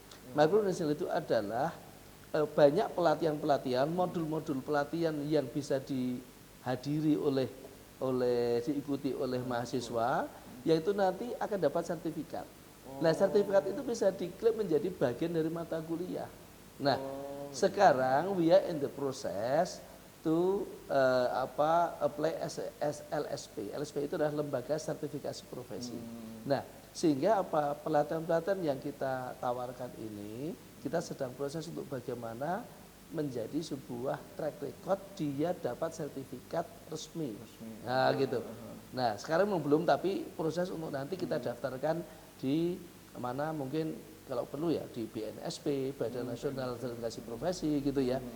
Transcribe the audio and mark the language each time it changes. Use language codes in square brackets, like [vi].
[id] Micro credential itu adalah banyak pelatihan-pelatihan, modul-modul pelatihan yang bisa dihadiri diikuti oleh mahasiswa, yaitu nanti akan dapat sertifikat. Nah, sertifikat itu bisa diklaim menjadi bagian dari mata kuliah. Nah, sekarang [en] we are in the process to apply as LSP. [id] LSP itu adalah lembaga sertifikasi profesi. Nah, sehingga pelatihan-pelatihan yang kita tawarkan ini kita sedang proses untuk bagaimana menjadi sebuah track record dia dapat sertifikat resmi. Nah, gitu. Nah, sekarang belum, tapi proses untuk nanti kita daftarkan di mana mungkin kalau perlu ya di BNSP, Badan Nasional Sertifikasi Profesi gitu ya.